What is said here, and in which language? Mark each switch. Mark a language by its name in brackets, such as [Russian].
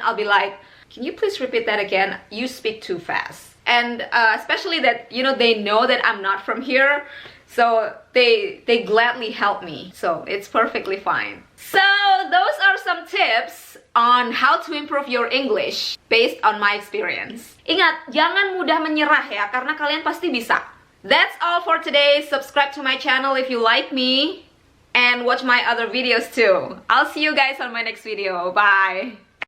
[English] I'll be like, can you please repeat that again? You speak too fast. And especially that, you know, they know that I'm not from here, so they gladly help me. So it's perfectly fine. So those are some tips on how to improve your English based on my experience. [Indonesian] Ingat, jangan mudah menyerah ya, karena kalian pasti bisa. [English] That's all for today. Subscribe to my channel if you like me, and watch my other videos too. I'll see you guys on my next video. Bye!